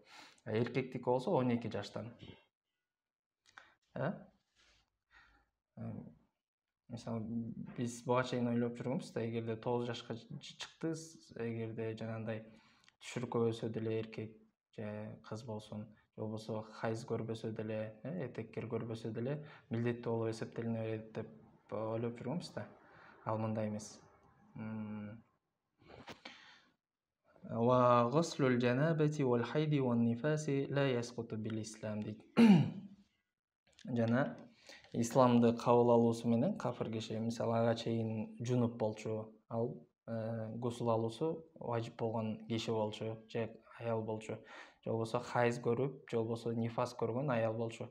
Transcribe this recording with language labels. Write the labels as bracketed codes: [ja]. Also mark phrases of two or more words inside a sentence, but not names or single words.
[ky] Эркектики болсо 12 жаштан. Мисалы биз буга чейин ойлоп жүргөнбүз да, эгерде 9 жашка чыкты, эгерде жанагындай түшүркөбөсө деле эркек же кыз болсун, же болбосо хайз көрбөсө деле, этеккер көрбөсө деле милдеттүү болуп эсептелинет деп ойлоп жүргөнбүз да. Ал мындай эмес. [ar] وغسل الجنابة والحيض والنفاس لا يسقط بالإسلام дейт. [ky] Жана исламды кабыл алуусу менен кафир киши, мисалы ага чейин жунуп болчу, ал гусул алуусу важип болгон киши болчу, же аял болчу, же болбосо хайз көрүп, же болбосо нифас көргөн аял болчу.